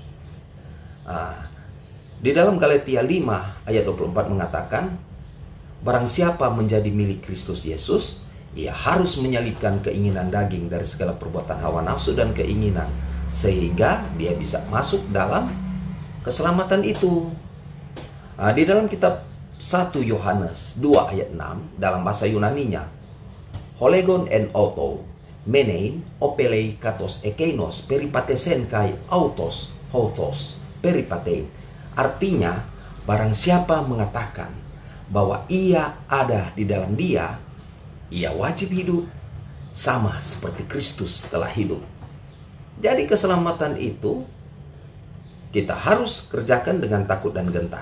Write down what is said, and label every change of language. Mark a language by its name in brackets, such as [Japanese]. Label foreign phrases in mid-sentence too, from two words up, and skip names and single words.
[Indonesian] Di dalam Galatia 5 ayat 24 mengatakan, barang siapa menjadi milik Kristus Yesus, ia harus menyalibkan keinginan daging dari segala perbuatan hawa nafsu dan keinginan, sehingga dia bisa masuk dalam keselamatan itu. Di dalam kitab 1 Yohanes 2 ayat 6 dalam bahasa Yunaninya, [Greek] ὁ λέγων ἐν αὐτῷ μένειν ὀφείλει καθὼς ἐκεῖνος περιεπάτησεν καὶ αὐτὸς οὕτως περιπατεῖν. [Indonesian] Artinya, barang siapa mengatakan bahwa ia ada di dalam Dia, ia wajib hidup sama seperti Kristus telah hidup. Jadi keselamatan itu kita harus kerjakan dengan takut dan gentar.